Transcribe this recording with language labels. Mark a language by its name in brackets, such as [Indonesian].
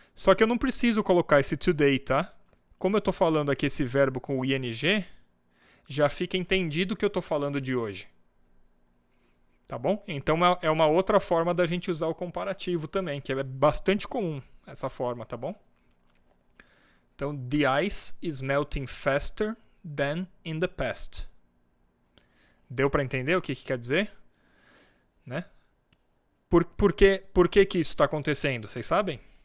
[Portuguese] Só que eu não preciso colocar esse today, tá? Como eu tô falando aqui esse verbo com o ing, já fica entendido que eu tô falando de hoje. Tá bom? Então é uma outra forma da gente usar o comparativo também, que é bastante comum essa forma, tá bom? [English] Então, the ice is melting faster than in the past. [Portuguese] Deu para entender o que quer dizer? Né? Por que isso está acontecendo? Vocês sabem?